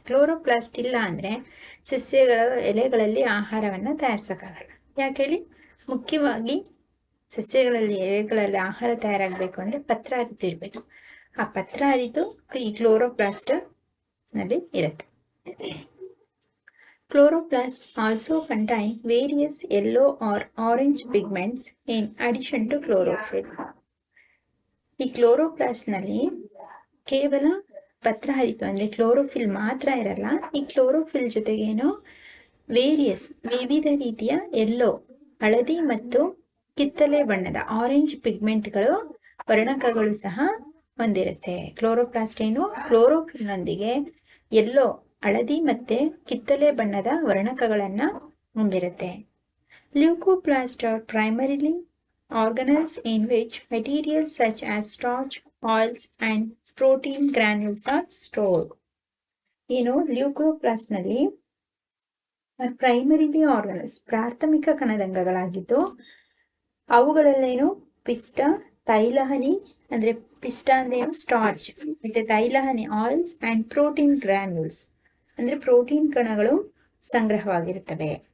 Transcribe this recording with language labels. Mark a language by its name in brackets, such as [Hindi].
[Kannada] Chloroplast ಇಲ್ಲ ಅಂದ್ರೆ ಸಸ್ಯಗಳ ಎಲೆಗಳಲ್ಲಿ ಆಹಾರವನ್ನ ತಯಾರಿಸಕ್ಕಾಗಲ್ಲ. ಯಾಕೆ ಹೇಳಿ? ಮುಖ್ಯವಾಗಿ ಸಸ್ಯಗಳಲ್ಲಿ ಎಲೆಗಳಲ್ಲಿ ಆಹಾರ ತಯಾರಾಗಬೇಕು ಅಂದ್ರೆ ಪತ್ರ ಹರಿತು ಇರಬೇಕು. ಆ ಪತ್ರ ಹರಿತು ಈ ಕ್ಲೋರೋಪ್ಲಾಸ್ಟ್ ನಲ್ಲಿ ಇರುತ್ತೆ. [English] Chloroplasts also contain various yellow or orange pigments in addition to chlorophyll. [Kannada] ಈ ಕ್ಲೋರೋಪ್ಲಾಸ್ಟ್ ನಲ್ಲಿ ಕೇವಲ ಪತ್ರ ಹರಿತು ಅಂದ್ರೆ ಕ್ಲೋರೋಫಿಲ್ ಮಾತ್ರ ಇರಲ್ಲ. ಈ ಕ್ಲೋರೋಫಿಲ್ ಜೊತೆಗೇನು ವಿವಿಧ ರೀತಿಯ ಎಲ್ಲೋ, ಹಳದಿ ಮತ್ತು ಕಿತ್ತಳೆ ಬಣ್ಣದ ಆರೆಂಜ್ ಪಿಗ್ಮೆಂಟ್ಗಳು, ವರ್ಣಕಗಳು ಸಹ ಹೊಂದಿರುತ್ತೆ. ಕ್ಲೋರೋಪ್ಲಾಸ್ಟ್ ಏನು? ಕ್ಲೋರೋಫಿಲ್ ನೊಂದಿಗೆ ಎಲ್ಲೋ, ಹಳದಿ ಮತ್ತೆ ಕಿತ್ತಳೆ ಬಣ್ಣದ ವರ್ಣಕಗಳನ್ನ ಹೊಂದಿರುತ್ತೆ. [English] Leucoplast are primarily organelles in which materials such as starch, oils and protein granules are stored. [Kannada] ಏನು? ಲ್ಯೂಕೋಪ್ಲಾಸ್ಟ್ ನಲ್ಲಿ [English] primarily organelles, [Kannada] ಪ್ರಾಥಮಿಕ ಕಣದಂಗಗಳಾಗಿದ್ದು ಅವುಗಳಲ್ಲೇನು ಪಿಷ್ಟ, ತೈಲಹನಿ ಅಂದ್ರೆ ಪಿಷ್ಟ ಅಂದ್ರೆ ಏನು? ಸ್ಟಾರ್ಚ್, ಮತ್ತೆ ತೈಲಹನಿ [English] oils and protein granules [Kannada] ಅಂದ್ರೆ ಪ್ರೋಟೀನ್ ಕಣಗಳು ಸಂಗ್ರಹವಾಗಿರುತ್ತವೆ.